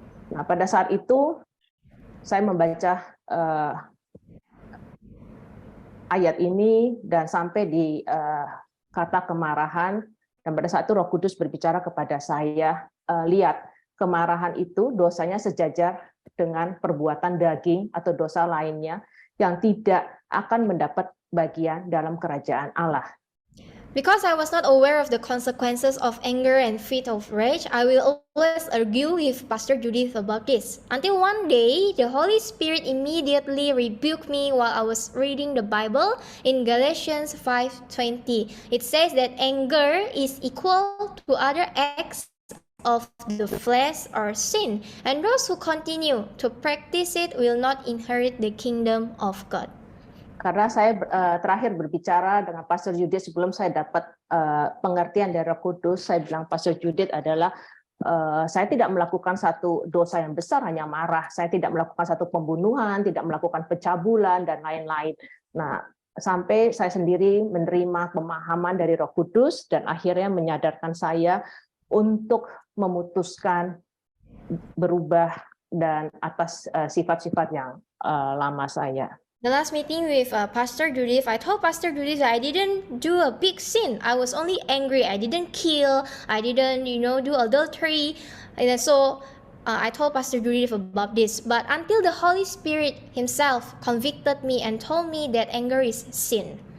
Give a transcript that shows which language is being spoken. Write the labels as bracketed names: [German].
[Indonesian] Nah, pada saat itu saya membaca ayat ini dan sampai di kata kemarahan, dan pada saat itu Roh Kudus berbicara kepada saya, lihat, kemarahan itu dosanya sejajar dengan perbuatan daging atau dosa lainnya yang tidak akan mendapat bagian dalam kerajaan Allah. [English] Because I was not aware of the consequences of anger and fit of rage, I will always argue with Pastor Judith about this. Until one day, the Holy Spirit immediately rebuked me while I was reading the Bible in Galatians 5:20. It says that anger is equal to other acts of the flesh or sin, and those who continue to practice it will not inherit the kingdom of God. [Indonesian] Karena saya terakhir berbicara dengan Pastor Judith sebelum saya dapat pengertian dari Roh Kudus, saya bilang Pastor Judith adalah saya tidak melakukan satu dosa yang besar, hanya marah. Saya tidak melakukan satu pembunuhan, tidak melakukan pencabulan dan lain-lain. Nah, sampai saya sendiri menerima pemahaman dari Roh Kudus dan akhirnya menyadarkan saya untuk memutuskan berubah dan atas sifat-sifat yang lama saya. [English] The last meeting with Pastor Judith, I told Pastor Judith that I didn't do a big sin. I was only angry. I didn't kill. I didn't, do adultery. And so I told Pastor Judith about this. But until the Holy Spirit himself convicted me and told me that anger is sin.